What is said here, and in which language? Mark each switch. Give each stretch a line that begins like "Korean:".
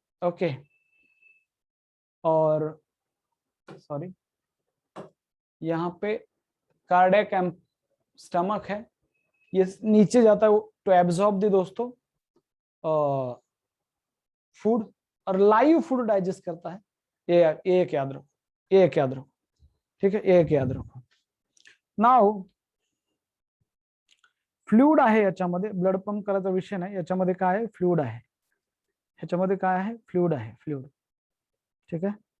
Hindi: Okay, और sorry, यहाँ पे कार्डियक स्टमक है, ये नीचे जाता है
English: to absorb the दोस्तों food,
Hindi: और लाइव फूड डाइजेस्ट करता है। ये एक याद रखो, ये एक याद रखो, ठीक है, ये एक याद रखो।
Marathi: नाउ फ्लूइड आहे याच्यामध्ये, ब्लड पंप करायचा विषय नाही, याच्यामध्ये काय आहे, फ्लूइड आहे, ह्याच्यामध्ये काय आहे, फ्लूइड आहे, फ्लूइड।
Hindi: ठीक है,